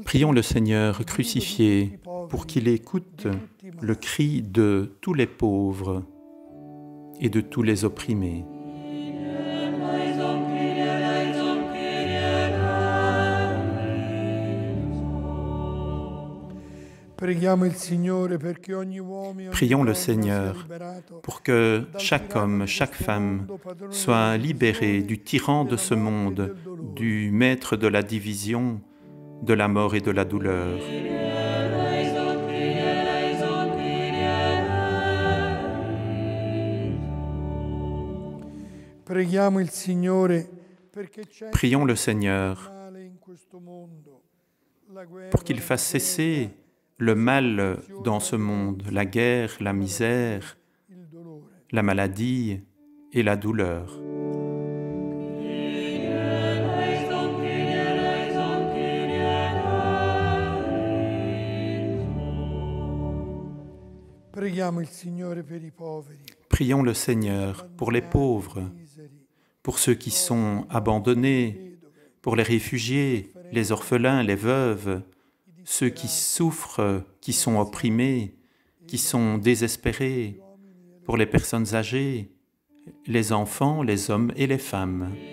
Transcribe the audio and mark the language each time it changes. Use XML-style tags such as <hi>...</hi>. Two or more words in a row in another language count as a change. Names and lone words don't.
<fr>Prions le Seigneur crucifié pour qu'il écoute le cri de tous les pauvres et de tous les opprimés.</fr> <it>Preghiamo il Signore perché ogni uomo e ogni</it> <fr>Prions le</fr> <it>donna sia</it> <fr>Seigneur</fr> <it>liberato</it> <fr>pour que chaque homme, chaque femme soit libéré du tyran de ce monde, du maître de la division, de la mort et de la douleur.</fr> <it>Preghiamo il Signore perché c'è</it> <fr>Prions le Seigneur</fr> <it>male in questo mondo, la guerra,</it> <fr>pour qu'il fasse cesser le mal dans ce monde, la guerre, la misère,</fr> <it>il dolore.</it> <fr>la maladie et la douleur.</fr> <it>Preghiamo il Signore per i poveri,</it> <fr>Prions le Seigneur pour les pauvres,</fr> <it>miseri,</it> <fr>pour ceux qui sont abandonnés, pour les réfugiés, les orphelins, les veuves, ceux qui souffrent, qui sont opprimés, qui sont désespérés, pour les personnes âgées, les enfants, les hommes et les femmes.</fr>